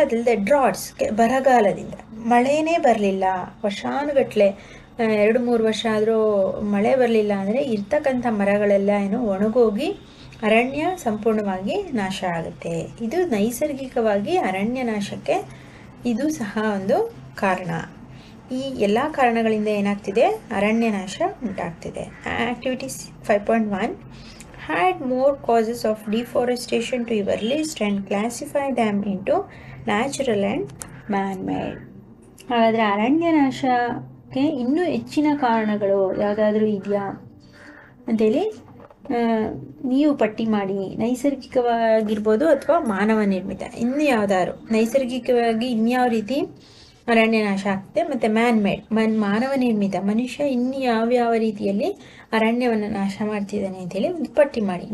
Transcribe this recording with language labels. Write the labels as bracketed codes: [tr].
[kn] ಅದಲ್ಲದೆ ಡ್ರಾಟ್ಸ್, ಬರಗಾಲದಿಂದ ಮಳೆನೇ ಬರಲಿಲ್ಲ, ವರ್ಷಾನುಗಟ್ಟಲೆ 2-3 ವರ್ಷ ಆದರೂ ಮಳೆ ಬರಲಿಲ್ಲ ಅಂದರೆ ಇರ್ತಕ್ಕಂಥ ಮರಗಳೆಲ್ಲ ಒಣಗೋಗಿ ಅರಣ್ಯ ಸಂಪೂರ್ಣವಾಗಿ ನಾಶ ಆಗುತ್ತೆ. ಇದು ನೈಸರ್ಗಿಕವಾಗಿ ಅರಣ್ಯ ನಾಶಕ್ಕೆ ಇದು ಸಹ ಒಂದು ಕಾರಣ. ಈ ಎಲ್ಲ ಕಾರಣಗಳಿಂದ ಏನಾಗ್ತಿದೆ? ಅರಣ್ಯ ನಾಶ ಉಂಟಾಗ್ತಿದೆ. [en] Activities 5.1 had more causes of deforestation to your list and classify them into natural and man-made. [kn] ಹಾಗಾದರೆ ಅರಣ್ಯ ನಾಶಕ್ಕೆ ಇನ್ನೂ ಹೆಚ್ಚಿನ ಕಾರಣಗಳು ಯಾವುದಾದ್ರೂ ಇದೆಯಾ ಅಂತೇಳಿ ನೀವು ಪಟ್ಟಿ ಮಾಡಿ. ನೈಸರ್ಗಿಕವಾಗಿರ್ಬೋದು ಅಥವಾ ಮಾನವ ನಿರ್ಮಿತ. ಇನ್ನು ಯಾವ್ದಾದ್ರು ನೈಸರ್ಗಿಕವಾಗಿ ಇನ್ಯಾವ ರೀತಿ ಅರಣ್ಯ ನಾಶ ಆಗ್ತದೆ, ಮತ್ತು ಮ್ಯಾನ್ ಮೇಡ್ ಮಾನವ ನಿರ್ಮಿತ, ಮನುಷ್ಯ ಇನ್ನು ಯಾವ್ಯಾವ ರೀತಿಯಲ್ಲಿ ಅರಣ್ಯವನ್ನು ನಾಶ ಮಾಡ್ತಿದ್ದಾನೆ ಅಂತೇಳಿ ಒಂದು ಪಟ್ಟಿ ಮಾಡಿ.